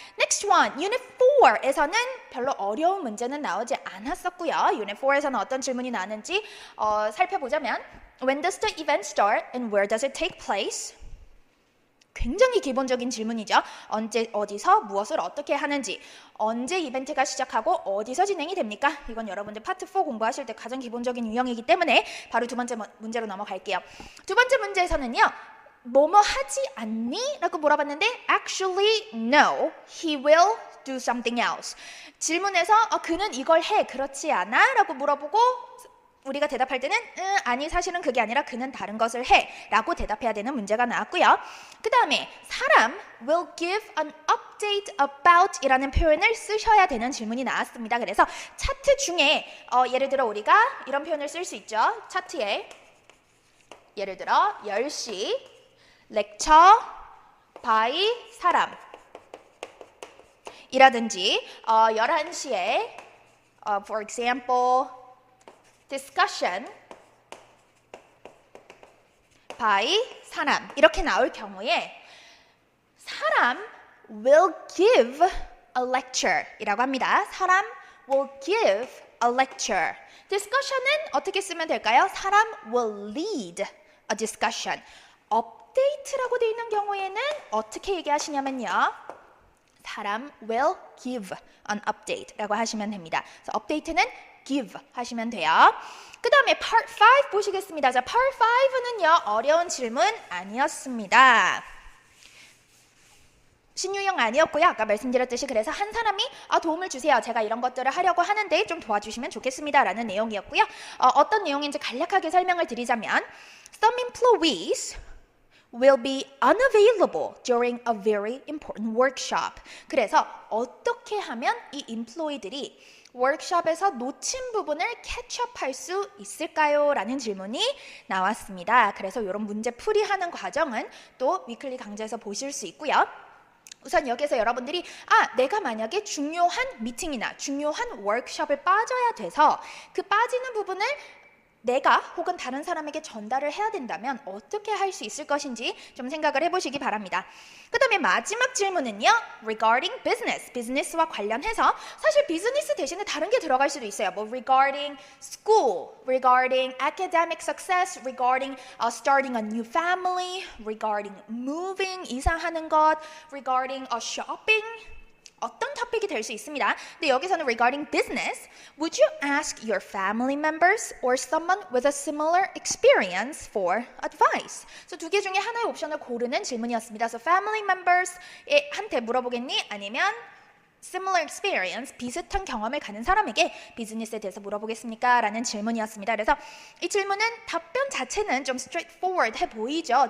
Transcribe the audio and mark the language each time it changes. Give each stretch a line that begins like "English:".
Korean: Next one, Unit 4에서는 별로 어려운 문제는 나오지 않았었고요. Unit 4에서는 어떤 질문이 나왔는지 살펴보자면
English: When does the event start and where does it take place?
Korean: 굉장히 기본적인 질문이죠. 언제, 어디서, 무엇을 어떻게 하는지, 언제 이벤트가 시작하고 어디서 진행이 됩니까? 이건 여러분들 파트 4 공부하실 때 가장 기본적인 유형이기 때문에 바로 두 번째 문제로 넘어갈게요. 두 번째 문제에서는요. 뭐뭐 하지 않니? 라고 물어봤는데
English: Actually, no. He will do something else.
Korean: 질문에서 그는 이걸 해. 그렇지 않아? 라고 물어보고 우리가 대답할 때는 아니 사실은 그게 아니라 그는 다른 것을 해 라고 대답해야 되는 문제가 나왔고요. 그 다음에 사람
English: will give an update about
Korean: 이라는 표현을 쓰셔야 되는 질문이 나왔습니다. 그래서 차트 중에 예를 들어 우리가 이런 표현을 쓸 수 있죠. 차트에 예를 들어 10시
English: lecture by
Korean: 사람 이라든지 11시에
English: for example discussion by
Korean: 사람 이렇게 나올 경우에 사람
English: will give a lecture
Korean: 이라고 합니다.
English: 사람 will give a lecture.
Korean: discussion은 어떻게 쓰면 될까요?
English: 사람 will lead a discussion.
Korean: update라고 되어 있는 경우에는 어떻게 얘기하시냐면요. 사람
English: will give an update
Korean: 라고 하시면 됩니다. 그래서 update는 give 하시면 돼요. 그 다음에 part 5 보시겠습니다. 자, part 5는요. 어려운 질문 아니었습니다. 신유형 아니었고요. 아까 말씀드렸듯이 그래서 한 사람이 도움을 주세요. 제가 이런 것들을 하려고 하는데 좀 도와주시면 좋겠습니다. 라는 내용이었고요. 어떤 내용인지 간략하게 설명을 드리자면
English: Some employees will be unavailable during a very important workshop.
Korean: 그래서 어떻게 하면 이 employee들이 워크숍에서 놓친 부분을 캐치업할 수 있을까요? 라는 질문이 나왔습니다. 그래서 이런 문제 풀이하는 과정은 또 위클리 강좌에서 보실 수 있고요. 우선 여기서 여러분들이 내가 만약에 중요한 미팅이나 중요한 워크숍을 빠져야 돼서 그 빠지는 부분을 내가 혹은 다른 사람에게 전달을 해야 된다면 어떻게 할 수 있을 것인지 좀 생각을 해보시기 바랍니다. 그 다음에 마지막 질문은요.
English: regarding business,
Korean: 비즈니스와 관련해서 사실 비즈니스 대신에 다른 게 들어갈 수도 있어요.
English: 뭐 regarding school, regarding academic success, regarding starting a new family, regarding moving,
Korean: 이사하는 것,
English: regarding shopping,
Korean: 어떤 토픽이 될 수 있습니다. 근데 여기서는
English: regarding business, would you ask your family members or someone with a similar experience for advice?
Korean: 그래서 두 개 중에 하나의 옵션을 고르는 질문이었습니다. 그래서 family members한테 물어보겠니? 아니면 similar experience, 비슷한 경험을 가진 사람에게 비즈니스에 대해서 물어보겠습니까? 라는 질문이었습니다. 그래서 이 질문은 답변 자체는 좀 straightforward해 보이죠.